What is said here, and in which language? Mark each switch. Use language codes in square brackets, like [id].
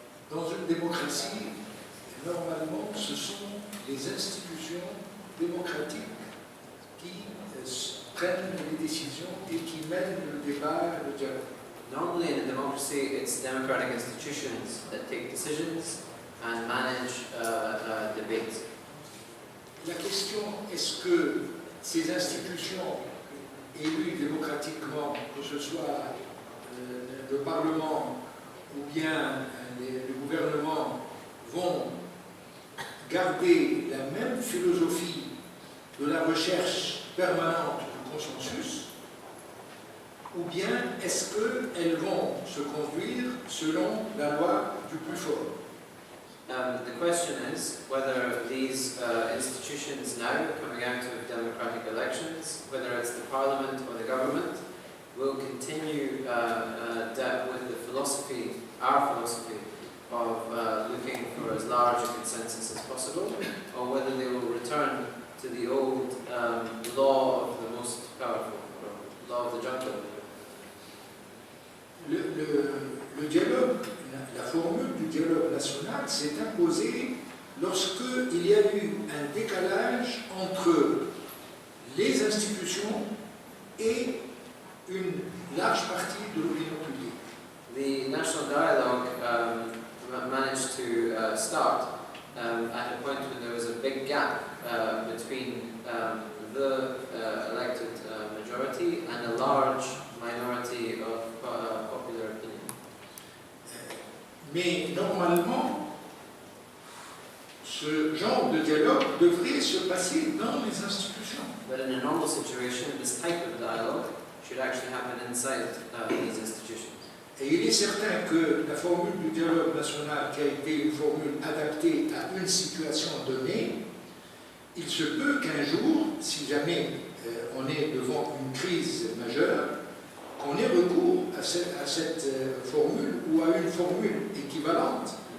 [fr] dans une démocratie, normalement, ce sont les institutions démocratiques qui prennent les décisions et qui mènent le débat et le dialogue. [en] normally in a democracy, it's democratic institutions that take decisions and manage debate. [fr] La question, est-ce que ces institutions élues démocratiquement, que ce soit le Parlement ou bien le gouvernement, vont garder la même philosophie de la recherche permanente du consensus, ou bien est-ce qu'elles vont se conduire selon la loi du plus fort? [en] The question is whether these institutions now, coming out of democratic elections, whether it's the parliament or the government, will continue with the philosophy, our philosophy, of looking for as large a consensus as possible, or whether they will return to the old law of the most powerful, or law of the jungle. [fr] Le dialogue, la formule du dialogue national s'est imposée lorsqu'il y a eu un décalage entre les institutions et une large partie de l'opinion publique. [en] The national dialogue managed to start at a point when there was a big gap between the elected majority and a large minority of popular opinion. [fr] Mais normalement, ce genre de dialogue devrait se passer dans les institutions. [en] But in a normal situation, this type of dialogue should actually happen inside these institutions. [fr] Et il est certain que la formule du dialogue national, qui a été une formule adaptée à une situation donnée, il se peut qu'un jour, si jamais on est devant une crise majeure, qu'on ait recours à cette formule ou à une formule équivalente.